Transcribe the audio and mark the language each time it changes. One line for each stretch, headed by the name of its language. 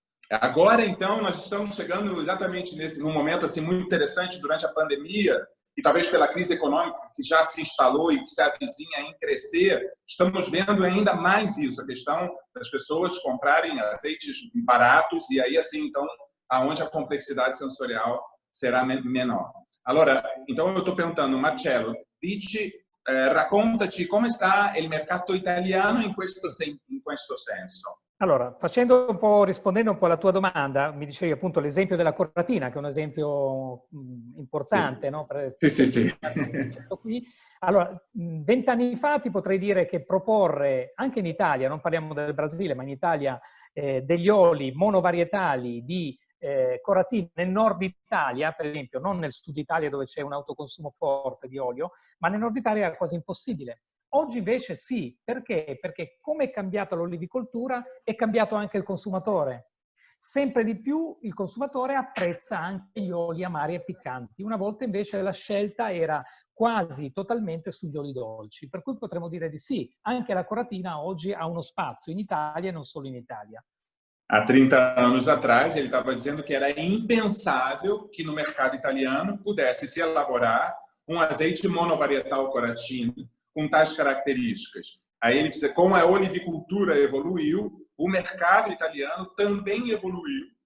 Portuguese: Agora, então, nós estamos chegando exatamente num momento assim, muito interessante durante a pandemia, e talvez pela crise econômica que já se instalou e que se avizinha em crescer, estamos vendo ainda mais isso, a questão das pessoas comprarem azeites baratos, e aí, assim, então, aonde a complexidade sensorial será menor.
Italian: Allora,
Portuguese: então eu estou perguntando,
Italian: Marcello, raccontaci come sta il mercato italiano in questo senso. Allora, rispondendo un po' alla tua domanda, mi dicevi appunto l'esempio della coratina, che è un esempio importante, sì. No? Sì. Qui. Allora, 20 anni fa ti potrei dire che proporre, anche in Italia, non parliamo del Brasile, ma in Italia, degli oli monovarietali di coratina nel nord Italia, per esempio, non nel sud Italia dove c'è un autoconsumo forte di olio, ma nel nord Italia era quasi impossibile. Oggi invece sì, perché? Perché come è cambiata l'olivicoltura è cambiato anche il consumatore. Sempre di più il consumatore apprezza anche gli oli amari e piccanti. Una volta invece la scelta era quasi totalmente sugli oli dolci, per cui potremmo dire di sì, anche la coratina oggi ha uno spazio in Italia e non solo in Italia.
Portuguese: Há 30 anos atrás, ele estava dizendo que era impensável que no mercado italiano pudesse se elaborar um azeite monovarietal coratina com tais características. Aí ele diz, como a olivicultura evoluiu, o mercado italiano também evoluiu.